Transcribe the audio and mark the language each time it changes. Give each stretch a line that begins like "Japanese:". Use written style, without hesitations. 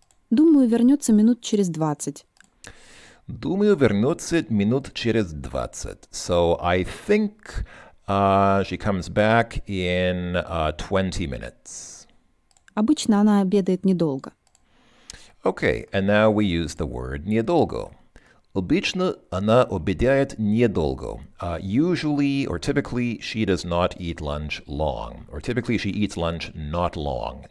Russian: Думаю, вернется минут через 20. Думаю, вернется минут через 20.
English: So I think she comes back in 20 minutes.
Russian: Обычно она обедает недолго.
English: Okay, and now we use the word недолго.
Russian: Обычно она обедает недолго.
English: Usually or typically she does not eat lunch long. Or typically she eats lunch not long.